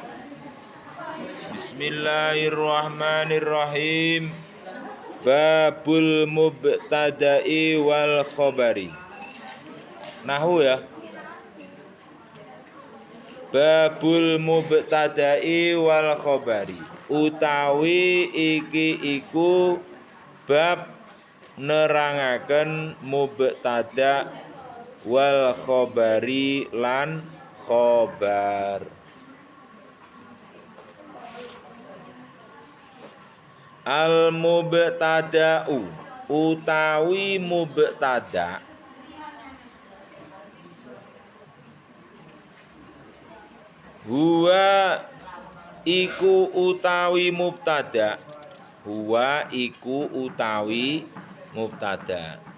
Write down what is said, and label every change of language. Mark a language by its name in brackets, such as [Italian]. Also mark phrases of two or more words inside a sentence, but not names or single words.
[Arabic] بسم الله الرحمن الرحيم. باب المبتدأ والخبر. نحو ya. باب المبتدأ والخبر. [Javanese] Utawi iki iku bab nerangaken mubtada [Arabic] والخبر [Javanese] lan khobar. [Arabic] المبتدأ [Javanese] utawi mubtada huwa iku utawi mubtada, huwa iku utawi mubtada.